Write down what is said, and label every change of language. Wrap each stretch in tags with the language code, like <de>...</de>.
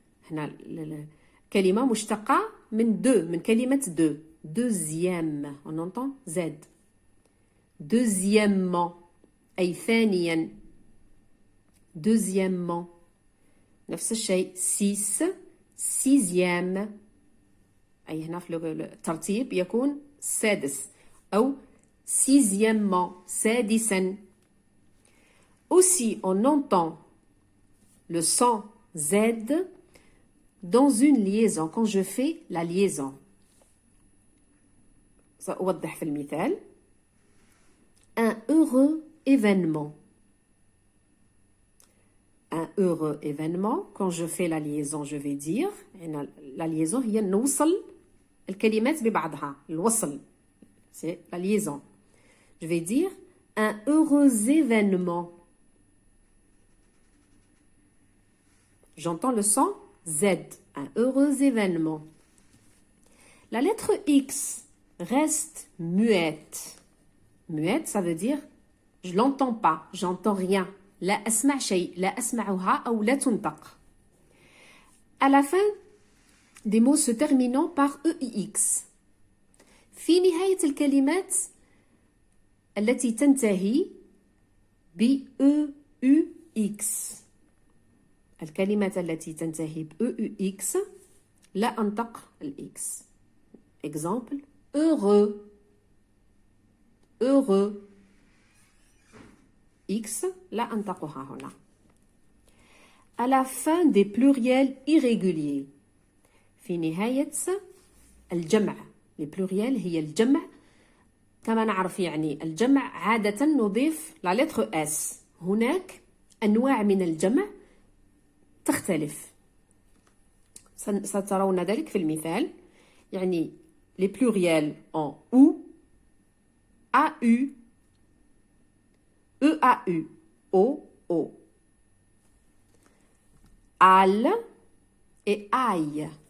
<ar>هنا كلمة مشتقة من 2 من كلمة 2</ar> <fr>deuxième on entend Z deuxièmement</fr> <ar>أي ثانيا</ar> <fr>deuxièmement</fr> <ar>نفس الشيء 6</ar> <fr>sixième</fr> <ar>أي هنا في الترتيب يكون سادس أو</ar> <fr>sixièmement</fr> <ar>سادسا.</ar> <fr>Aussi on entend le son Z dans une liaison quand je fais la liaison.</fr> <ar>سأوضح في المثال.</ar> <fr>Un heureux événement. Un heureux événement, quand je fais la liaison, je vais dire, la liaison</fr> <ar>هي نوصل الكلمات ببعضها, الوصل,</ar> <fr>c'est la liaison. Je vais dire un heureux événement. J'entends le son Z, un heureux événement. La lettre X reste muette. Muette, ça veut dire je l'entends pas, j'entends rien.</fr> <ar>لا أسمع شيء, لا أسمعها أو لا تنطق.</ar> <fr>À la fin des mots se terminant par EIX.</fr> <ar>في نهاية الكلمات التي تنتهي ب EUX. الكلمات التي تنتهي ب EUX لا أنطق الإكس.</ar> <fr>Exemple heureux. Heureux.</fr> <ar>X لا أنطقها هنا.</ar> <fr>À la fin des pluriels irréguliers.</fr> <ar>في نهاية الجمع.</ar> <fr>les pluriels</fr> <ar>هي الجمع. كما نعرف يعني الجمع عادة نضيف</ar> <fr>la lettre S.</fr> <ar>هناك أنواع من الجمع تختلف. سترون ذلك في المثال.</ar> <fr>يعني les pluriels en OU, AU, EAU, OO. Al et aille.</fr>